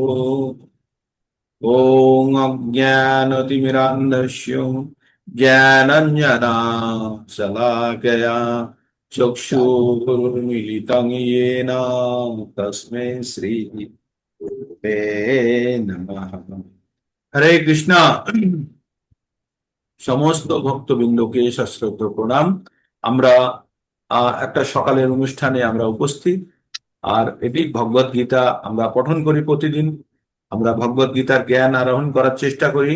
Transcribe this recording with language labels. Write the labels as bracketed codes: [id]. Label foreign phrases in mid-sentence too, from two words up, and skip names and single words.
[sa] ॐ अज्ञानतिमिरान्धस्य ज्ञानञ्जनशलाकया चक्षुरुन्मीलितं येन तस्मै श्रीगुरुवे नमः। हरे कृष्णा। [bn] সমস্ত ভক্তবৃন্দকে সশ্রদ্ধ প্রণাম। আমরা একটা সকালের অনুষ্ঠানে আমরা উপস্থিত। আর এটি ভগবদ গীতা আমরা পঠন করি প্রতিদিন। আমরা ভগবদ গীতার জ্ঞান আরোহণ করার চেষ্টা করি।